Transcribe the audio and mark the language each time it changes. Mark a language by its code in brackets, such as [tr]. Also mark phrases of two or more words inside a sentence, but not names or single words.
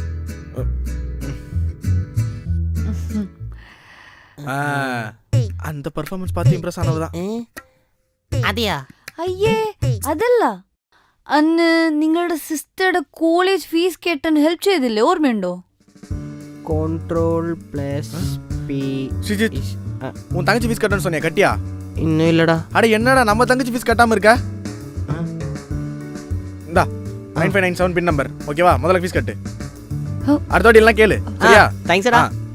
[ta] அந்த பர்ஃபார்மன்ஸ் பார்த்து இம்ப்ரெஸ் ஆனவதான். [ml] അതെയാ? അയ്യേ അതല്ല, അന്ന് നിങ്ങളുടെ സിസ്റ്ററുടെ [en] college fees [ml] കെട്ടാൻ ഹെൽപ്പ് ചെയ്തില്ലേ, ഓർമ്മയുണ്ടോ? Ctrl+P. [ta] ஸ்ரீஜித், உன் தங்கச்சி ஃபீஸ் கட்டணும்னு சொன்னியா, கட்டியா? இன்னும் இல்லடா. அட என்னடா நம்ம தங்கச்சி ஃபீஸ் கட்டாம இருக்க? இந்தா 9597 [en] PIN number, [ta] ஓகேவா? முதல்ல ஃபீஸ் கட்டு, அடுத்த வாட்டி எல்லாம் கேளு, சரியா?